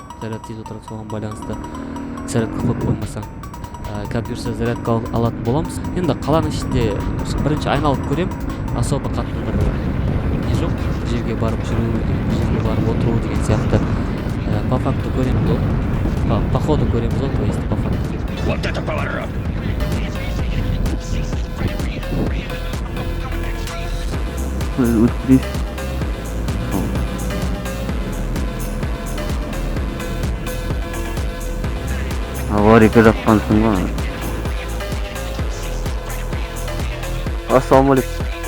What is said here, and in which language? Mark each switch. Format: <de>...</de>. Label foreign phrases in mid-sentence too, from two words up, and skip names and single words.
<kk>Заряд тез отырады, соған байланысты зарядка қойып қоймасаң. Бұйырса зарядка алатын боламыз. Енді қаланың ішінде бірінші айналып көрем. Особо қатты бір не жоқ. Бір жерге барып жүру, бір жерге барып отыру деген сияқты.</kk> <ru>По факту</ru> <kk>көреміз ғой.</kk> <ru>По ходу</ru> <kk>көреміз ғой,</kk> <ru>то есть по факту. Вот это поворот!</ru> <kk>Аварийға жаққансың ғой. Ассалаумағалейкум.</kk>